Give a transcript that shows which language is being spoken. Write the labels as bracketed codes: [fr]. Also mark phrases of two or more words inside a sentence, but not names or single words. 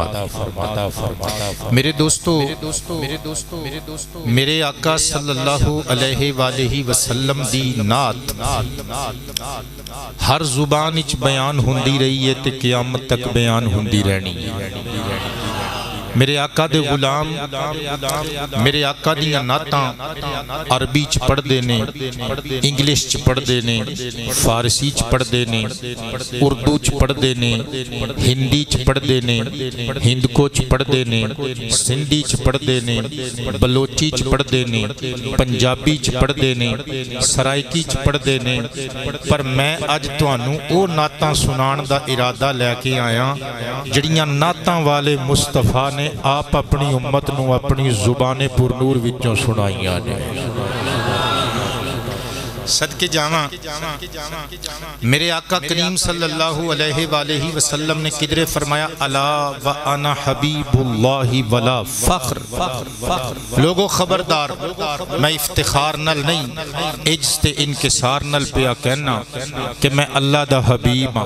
[pa] میرے دوستو، میرے آقا [ar] صلی اللہ علیہ وآلہ وسلم [pa] دی نعت ہر زبان وچ بیان ہوندی رہی ہے تے قیامت تک بیان ہوندی رہنی ہے۔ میرے آقا دے غلام میرے آقا دیاں نعتاں عربی چ پڑھ دے نے، انگلش چ پڑھ دے نے، فارسی چ پڑھ دے نے، اردو چ پڑھ دے نے، ہندی چ پڑھ دے نے، ہندکو چ پڑھ دے نے، سندھی چ پڑھ دے نے، بلوچی چ پڑھ دے نے، پنجابی چ پڑھ دے نے، سرائکی چ پڑھ دے نے، پر میں اج تانوں او نعتاں سنان دا ارادہ لے کے آیا جڑیاں نعتاں والے مصطفیٰ نے آپ اپنی امت نو اپنی زبان پر نور وچوں سنائیاں نے۔ صدقے جاواں میرے آقا کریم [ar] صلی اللہ علیہ وآلہ وسلم [pa] نے کدرے فرمایا [ar] الا وانا حبیب اللہ ولا فخر۔ [pa] لوگوں خبردار، میں افتخار نل نہیں، عجز تے انکسار نل پیا کہنا کہ میں اللہ دا حبیب ہاں۔